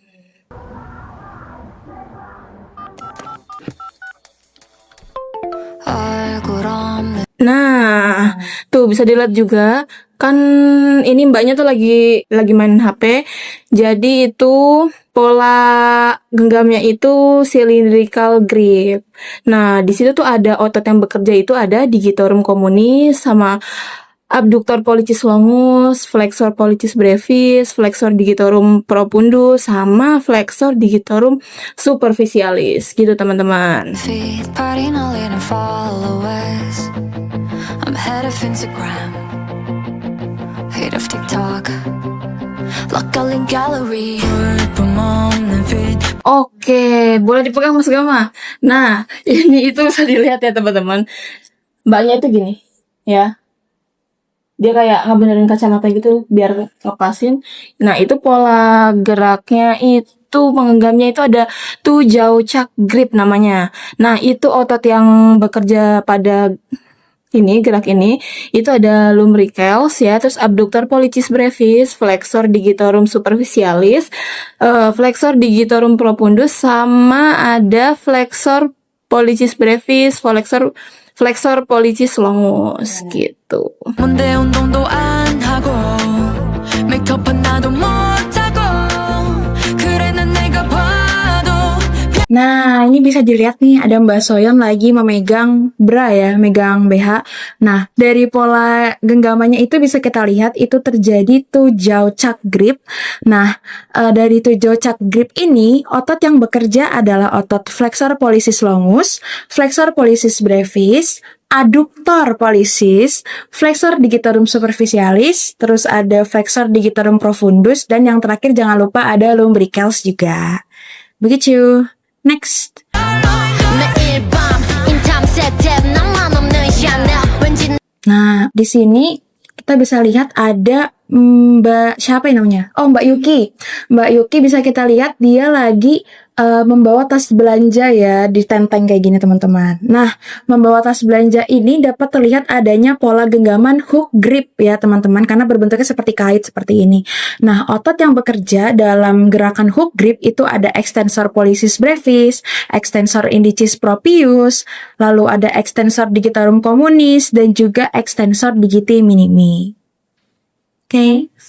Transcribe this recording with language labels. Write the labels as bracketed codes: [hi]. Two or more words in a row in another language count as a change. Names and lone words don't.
[id] Nah, tuh bisa dilihat juga kan ini mbaknya tuh lagi main HP. Jadi itu pola genggamnya itu [en] cylindrical grip. [id] Nah, di situ tuh ada otot yang bekerja itu ada [la] digitorum communis [id] sama [la] abductor pollicis longus, flexor pollicis brevis, flexor digitorum profundus [id] sama [la] flexor digitorum superficialis [id] gitu, teman-teman. [en] I'm head of Instagram, head of TikTok, local gallery. [id] Oke, boleh dipegang Mas Gama. Nah, ini itu bisa dilihat ya teman-teman. Mbaknya itu gini, ya. Dia kayak ngebenerin kacamata gitu biar lepasin. Nah, itu pola geraknya itu penggenggamnya itu ada Tujauchak grip namanya. Nah, itu otot yang bekerja pada ini gerak ini itu ada lumbricals ya, terus [la] abductor pollicis brevis, flexor digitorum superficialis, flexor digitorum profundus, [id] sama ada [la] flexor pollicis brevis, flexor pollicis longus gitu. [id] Nah, ini bisa dilihat nih ada Mbak Soyon lagi memegang bra ya, megang BH. Nah, dari pola genggamannya itu bisa kita lihat itu terjadi Tujauchak grip. Nah, dari Tujauchak grip ini otot yang bekerja adalah otot [la] flexor pollicis longus, flexor pollicis brevis, adductor pollicis, flexor digitorum superficialis, [id] terus ada [la] flexor digitorum profundus, [id] dan yang terakhir jangan lupa ada lumbricals juga. Begitu. Next. Nah, di sini kita bisa lihat ada Mbak siapa yang namanya? Oh, Mbak Yuki. Mbak Yuki bisa kita lihat dia lagi membawa tas belanja ya, ditenteng kayak gini teman-teman. Nah, membawa tas belanja ini dapat terlihat adanya pola genggaman [en] hook grip [id] ya teman-teman, karena berbentuknya seperti kait seperti ini. Nah, otot yang bekerja dalam gerakan [en] hook grip [id] itu ada [la] extensor pollicis brevis, extensor indicis proprius, [id] lalu ada [la] extensor digitorum communis, [id] dan juga [la] extensor digiti minimi. [id] Oke.